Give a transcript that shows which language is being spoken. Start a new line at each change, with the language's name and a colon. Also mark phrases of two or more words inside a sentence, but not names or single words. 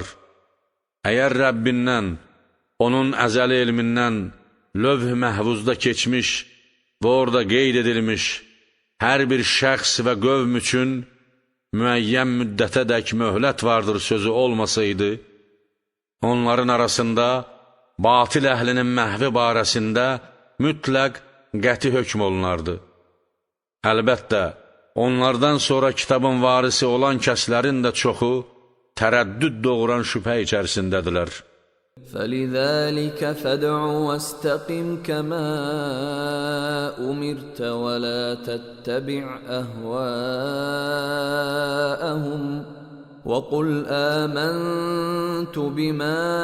Azerbaijani: Əgər Rəbbindən, onun əzəli elmindən, lövh-i məhvuzda keçmiş və orada qeyd edilmiş hər bir şəxs və qövm üçün müəyyən müddətədək möhlət vardır sözü olmasaydı, onların arasında batil əhlinin məhvi barəsində mütləq qəti hökm olunardı. Əlbəttə, onlardan sonra kitabın varisi olan kəslərin də çoxu tərəddüd doğuran şübhə içərisindədirlər.
Arabic: فَلِذَلِكَ فَادْعُ وَاسْتَقِمْ كَمَا أُمِرْتَ وَلَا تَتَّبِعْ أَهْوَاءَهُمْ وَقُلْ آمَنْتُ بِمَا